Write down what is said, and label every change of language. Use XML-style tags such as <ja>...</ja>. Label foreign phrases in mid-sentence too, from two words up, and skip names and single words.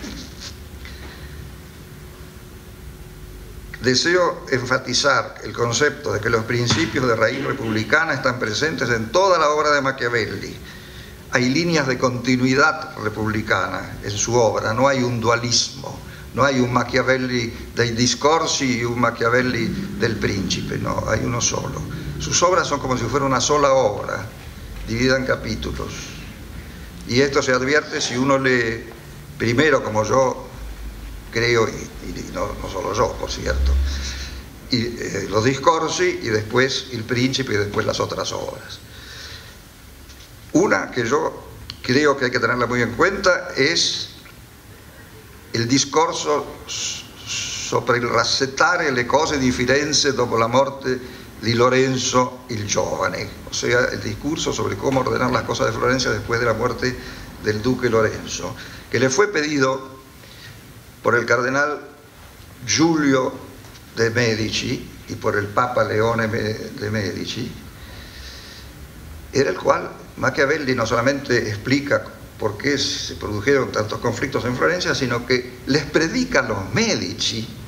<es>Deseo enfatizar el concepto de que los principios de raíz republicana están presentes en toda la obra de Machiavelli. Hay líneas de continuidad republicana en su obra, no hay un dualismo, no hay un Machiavelli</es> <it>dei discorsi</it> <es>y un Machiavelli del príncipe, no, hay uno solo. Sus obras son como si fuera una sola obra, dividida en capítulos. Y esto se advierte si uno lee primero, como yo creo, y no solo yo, por cierto, y los discorsi y después el príncipe y después las otras obras. Una que yo creo que hay que tenerla muy en cuenta es il discorso sopra il rassettare le cose di Firenze dopo la morte di Lorenzo il Giovane, o sea, el discurso sobre cómo ordenar las cosas de Florencia después de la muerte del duque Lorenzo, que le fue pedido por el cardenal Giulio de Medici y por el Papa Leone de Medici, era el cual Machiavelli no solamente explica por qué se produjeron tantos conflictos en Florencia, sino que les predica a los Medici</es>